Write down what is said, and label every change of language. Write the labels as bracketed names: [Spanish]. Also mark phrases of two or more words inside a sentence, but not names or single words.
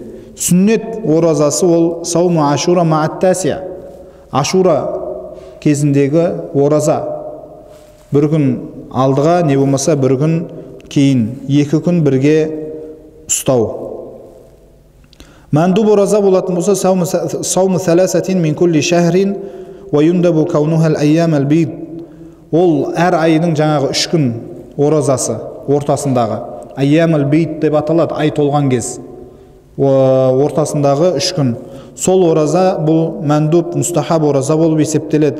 [Kazakh] Сүннет оразасы ол [Arabic] صوم عاشوراء مع التاسع. [Kazakh] Ашура кезіндегі ораза. Бір күн алдыға, не болмаса бір күн кейін, 2 күн бірге ұстау. Мәндуб ораза болатын болса, [Arabic] صوم ثلاثة من كل شهر ويندب كونها الأيام البيض. [Kazakh] Ол әр айының жаңағы 3 күн оразасы ортасындағы. [Arabic] الأيام البيض [Kazakh] деп аталады, ай толған кез. Ортасындағы 3 күн. Сол ораза бұл мәндуб, мустахаб ораза болып есептеледі.